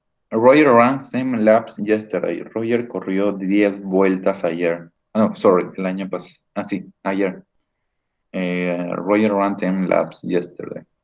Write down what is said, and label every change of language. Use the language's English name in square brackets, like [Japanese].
[English] Roger ran 10 laps yesterday. [Spanish] Roger corrió 10 vueltas ayer. No, sorry, el año pasado. Ah, sí, ayer. [English] Roger ran 10 laps yesterday.